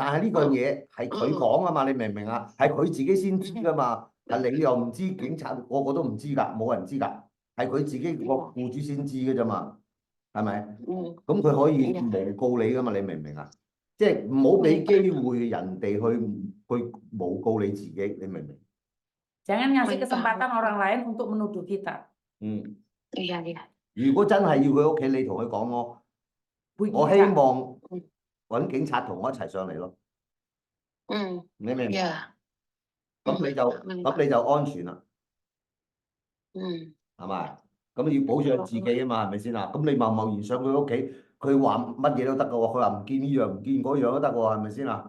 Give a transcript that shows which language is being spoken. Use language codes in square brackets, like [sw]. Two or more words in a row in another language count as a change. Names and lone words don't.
[yue] 但係呢個嘢係佢講啊嘛，你明唔明啊？係佢自己先知噶嘛，係你又唔知，警察個個都唔知㗎，冇人知㗎，係佢自己個僱主先知嘅啫嘛，係咪？咁佢可以誣告你㗎嘛，你明唔明啊？即係唔好俾機會人哋去誣告你自己，你明唔明？ [id] Jangan ngasih Baik, kesempatan orang lain untuk menuduh kita. 嗯， Iya, iya. [yue] 如果真係要佢屋企，你同佢講我 [id] Bu [yue] 我希 Gica. 望揾警察同我一齊上嚟咯， 你明唔明？ [id] Iya. [yue] 咁你就明白。咁你就安全啦，嗯，係咪？咁要保障自己啊嘛，係咪先啊？咁你貿然上佢屋企，佢話乜嘢都得㗎喎，佢話唔見呢樣唔見嗰樣都得喎，係咪先啊？